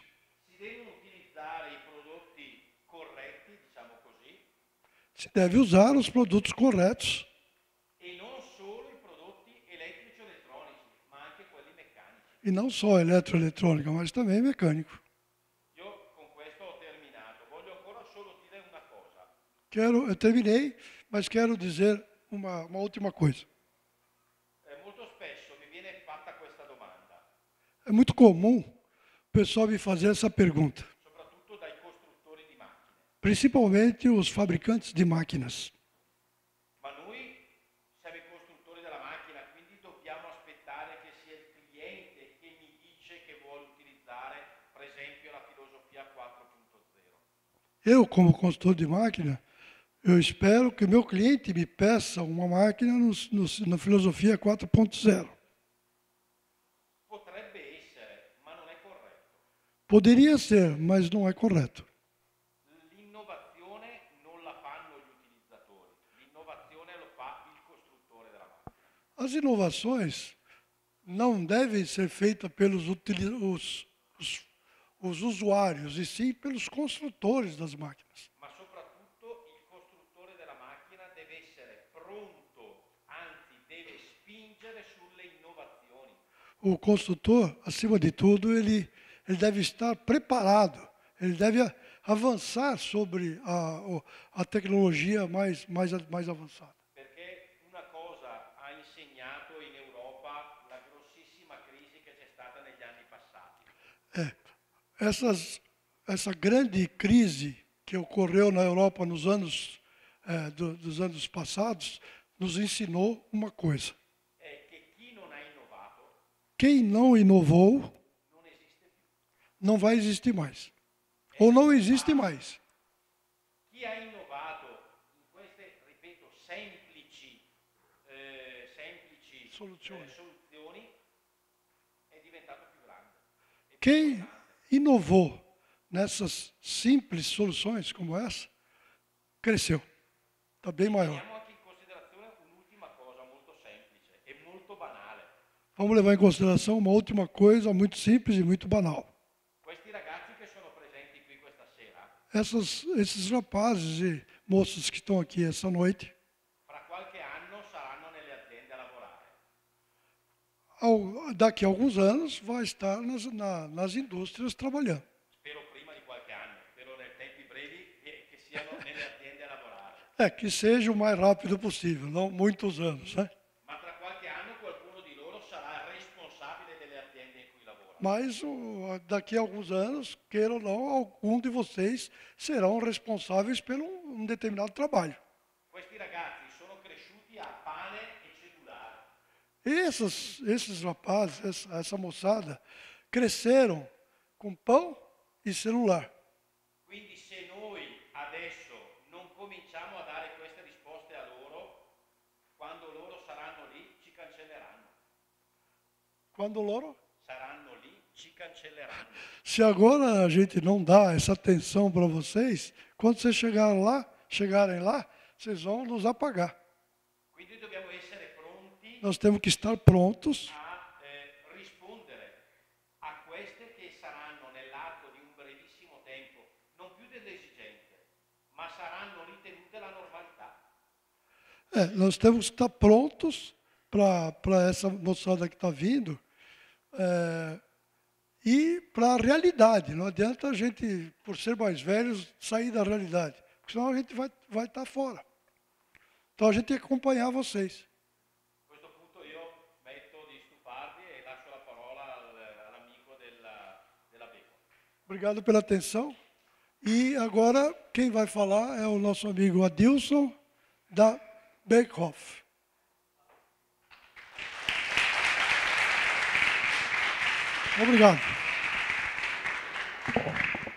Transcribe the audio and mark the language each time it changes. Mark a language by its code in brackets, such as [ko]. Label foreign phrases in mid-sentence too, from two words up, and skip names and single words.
[it] Si devono utilizzare i prodotti corretti, diciamo così, [pt] Se deve usar os produtos corretos, [it] e non solo i prodotti elettrici o elettronici, ma anche quelli meccanici. [pt] e não só eletroeletrônica, mas também mecânico. [it] Io con questo ho terminato, voglio ancora solo dire una cosa. [pt] Eu terminei, mas quero dizer uma última coisa. [it] Molto spesso mi viene fatta questa domanda, [pt] É muito comum o pessoal me fazer essa pergunta, [it] soprattutto dai costruttori di macchine. [pt] principalmente os fabricantes de máquinas. [it] Ma noi siamo i costruttori della macchina, quindi dobbiamo aspettare che sia il cliente che mi dice che vuole utilizzare, per esempio, la filosofia 4.0. [pt] Eu, como consultor de máquina, eu espero que o meu cliente me peça uma máquina na filosofia 4.0. [it] Potrebbe essere, ma non è corretto. [pt] Poderia ser, mas não é correto. [it] L'innovazione non la fanno gli utilizzatori, l'innovazione lo fa il costruttore della macchina. [pt] As inovações não devem ser feitas pelos os usuários, e sim pelos construtores das máquinas. [it] Ma soprattutto il costruttore della macchina deve essere pronto, anzi deve spingere sulle innovazioni. [pt] O construtor, acima de tudo, ele deve estar preparado, ele deve avançar sobre a tecnologia mais avançada. [it] Perché una cosa ha insegnato in Europa la grossissima crisi che c'è stata negli anni passati. [pt] Essa grande crise que ocorreu na Europa nos anos dos anos passados nos ensinou uma coisa. [it] È che chi non ha innovato [pt] Quem não inovou [it] non esiste più. [pt] não vai existir mais. Ou não existe mais. [it] Chi ha innovato in queste, ripeto, semplici Soluzioni. soluzioni è diventato più grande. [pt] Quem inovou nessas simples soluções como essa, cresceu. Está bem maior. [it] Teniamo anche in considerazione un'ultima cosa molto semplice e molto banale. [pt] Vamos levar em consideração uma última coisa muito simples e muito banal. [it] Questi ragazzi che sono presenti qui questa sera, [pt] Esses rapazes e moças que estão aqui essa noite, [it] fra qualche anno saranno nelle aziende a lavorare. [pt] daqui a alguns anos, vai estar nas indústrias trabalhando. [it] Spero prima di qualche anno, spero nei tempi brevi che siano nelle aziende a lavorare. [pt] Que seja o mais rápido possível, não muitos anos, né? [it] Ma tra qualche anno [pt] Mas daqui a alguns anos, queira ou não, algum de vocês serão responsáveis por um determinado trabalho. [it] Questi ragazzi sono cresciuti a pane e cellulare. [pt] Esses rapazes, essa moçada, cresceram com pão e celular. [it] Quindi se noi adesso non cominciamo a dare queste risposte a loro, quando loro saranno lì ci cancelleranno. Quando loro? Saranno lì, ci cancelleranno. [pt] Se agora a gente não dá essa atenção para vocês, quando vocês chegarem lá, vocês vão nos apagar. [it] Quindi dobbiamo essere pronti [pt] Nós temos que estar prontos [it] a rispondere a queste che saranno nell'arco di un brevissimo tempo, non più delle esigenze, ma saranno ritenute la normalità. [pt] Nós temos que estar prontos para essa moçada que está vindo e para a realidade. Não adianta a gente, por ser mais velhos, sair da realidade, porque senão a gente vai estar fora. Então a gente tem que acompanhar vocês. [it] A questo punto io smetto di stufarvi e lascio la parola all'amico della Beco. [pt] Obrigado pela atenção. E agora quem vai falar é o nosso amigo Adilson, da Beckhoff. Obrigado.